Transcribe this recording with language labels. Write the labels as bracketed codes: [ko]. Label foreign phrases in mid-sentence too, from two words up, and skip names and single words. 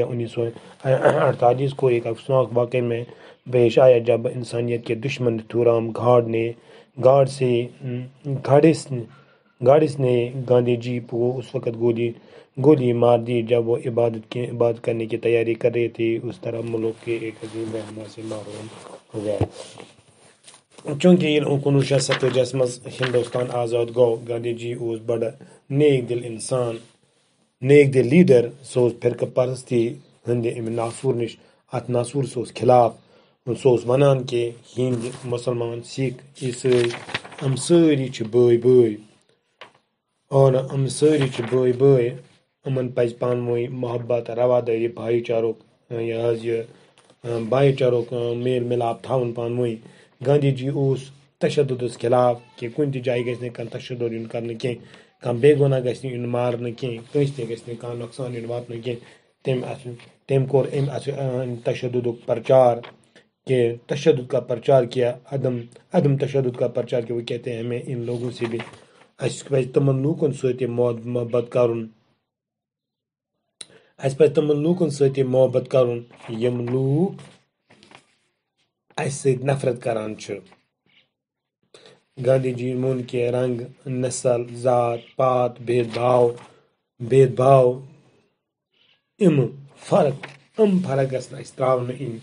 [ur] 1948 کو ایک افسوسناک واقعے میں پیش آیا جب انسانیت کے دشمن تھورام گاڑس نے گاندھی جی کو اس وقت گولی مار دی جب وہ عبادت کرنے کی تیاری کر رہے تھے. اس طرح ملک کے ایک عظیم رہنما سے محروم ہو گئے. [ks] چونکہ یہ 1947 مز ہندوستان آزاد گو. گاندھی جی اوس بڑا نیک دل لیڈر. سوز فرقہ پرستی ہند ناسور سوز خلاف. سوز ونان کہ ہند مسلمان سکھ عیسائی ہم ساری بٲے اور ہم ساری بٲے. یِمن پزِ پانہٕ ؤنۍ محبت روادٲری بھائی چارُک میل مِلاپ تھاوُن پانہٕ ؤنۍ. گاندھی جی اوس تشددس خلاف کہ کُنہِ تہِ جایہِ گژھِ نہٕ کانٛہہ تشدد یُن کرنہٕ کینٛہہ. کانٛہہ بے گۄناہ گژھِ نہٕ یُن مارنہٕ کینٛہہ. کٲنٛسہِ تہِ گژھِ نہٕ کانٛہہ نۄقصان یُن واتنہٕ کینٛہہ. تٔمۍ کوٚر امہِ تشددُک پرچار کہ [ur] تشدد کا پرچار کیا. عدم تشدد کا پرچار کیا. وہ کہتے ہیں ہمیں ان لوگوں سے بھی [ks] اَسہِ پزِ تِمن لوٗکن سۭتۍ محبت کرُن. اَسہِ پزِ تِمن لوٗکن سۭتۍ محبت کرُن یِم لوٗکھ اَسہِ سۭتۍ نفرت کران چھِ. گاندھی جی ووٚن کہ رنگ نسل ذات پات بھید بھاو یِم فرق گژھن اَسہِ ترٛاونہٕ یِنۍ.